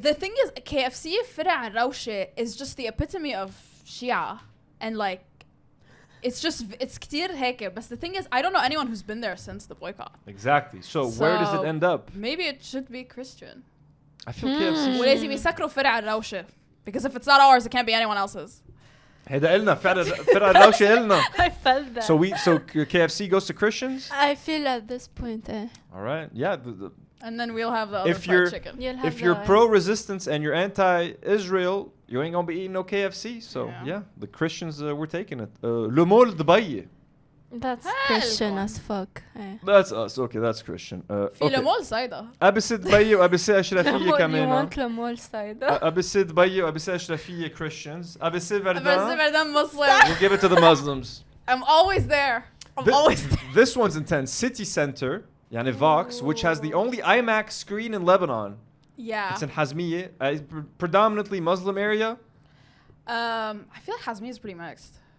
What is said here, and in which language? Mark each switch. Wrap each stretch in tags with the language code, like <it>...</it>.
<en>The thing is, KFC فرع روشة is just the epitome of Shia, and like it's</en> <ar>كتير هيك.</ar> <en>But the thing is, I don't know anyone who's been there since the boycott. Exactly. So where does it end up? Maybe it should be Christian. I feel KFC.</en> <ar>ولازم يسكروا فرع الروشة</ar> <en>because if it's not ours, it can't be anyone else's.</en> <ar>هيدا إلنا فرع الروشة إلنا.</ar> <en>I felt that. So KFC goes to Christians? I feel at this point. All right. Yeah. And then we'll have the other fried chicken. If you're pro-resistance and you're anti-Israel, you ain't gonna be eating no KFC. So yeah, the Christians we're taking it. Le Mol Dubai. That's Christian as fuck. That's us. Okay, that's Christian.</en> <ar>في لمول صيدا. أبسي دبي وأبسي أشرفية كمان.</ar> <en>You want لمول صيدا.</en> <ar>أبسي دبي وأبسي أشرفية Christians. أبسي فردان.</ar> <en>Muslim. We'll give it to the Muslims. I'm always there. Always there. This one's intense. City Center, يعني Vox, which has the only IMAX screen in Lebanon. Yeah. It's in Hazmiye, predominantly Muslim area. I feel like Hazmiye is pretty mixed.</en>